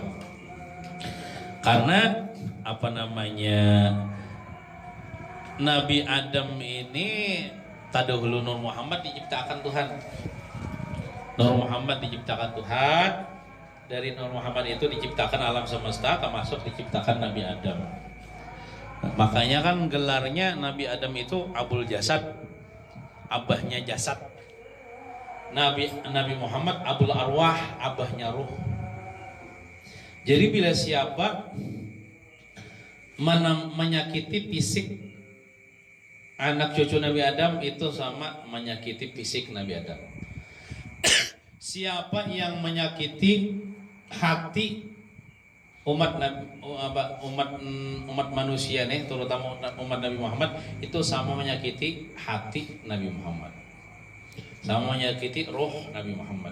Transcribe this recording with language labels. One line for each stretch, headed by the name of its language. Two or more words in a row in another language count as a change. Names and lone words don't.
Indonesian: Karena Nabi Adam ini tadahulu Nur Muhammad diciptakan Tuhan. Nur Muhammad diciptakan Tuhan. Dari Nur Muhammad itu diciptakan alam semesta, termasuk diciptakan Nabi Adam. Makanya kan gelarnya Nabi Adam itu
Arabic: Abul Jasad,
Indonesian: abahnya jasad. Nabi Muhammad
Arabic: Abul Arwah,
Indonesian: abahnya ruh. Jadi bila siapa menyakiti fisik anak cucu Nabi Adam itu sama menyakiti fisik Nabi Adam. Siapa yang menyakiti hati umat manusia nih, terutama umat Nabi Muhammad, itu sama menyakiti hati Nabi Muhammad, sama menyakiti roh Nabi Muhammad.